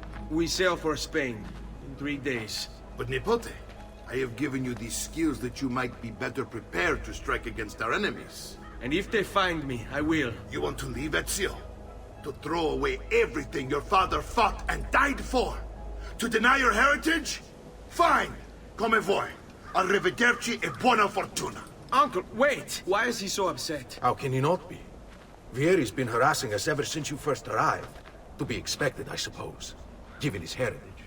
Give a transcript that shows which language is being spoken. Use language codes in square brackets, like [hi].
[en] We sail for Spain in 3 days. But Nepote, I have given you these skills that you might be better prepared to strike against our enemies. And if they find me, I will. You want to leave Ezio? To throw away everything your father fought and died for? To deny your heritage? Fine. [it] Come voi. Arrivederci e buona fortuna. [en] Uncle, wait! Why is he so upset? How can he not be? Vieri's been harassing us ever since you first arrived. To be expected, I suppose, given his heritage.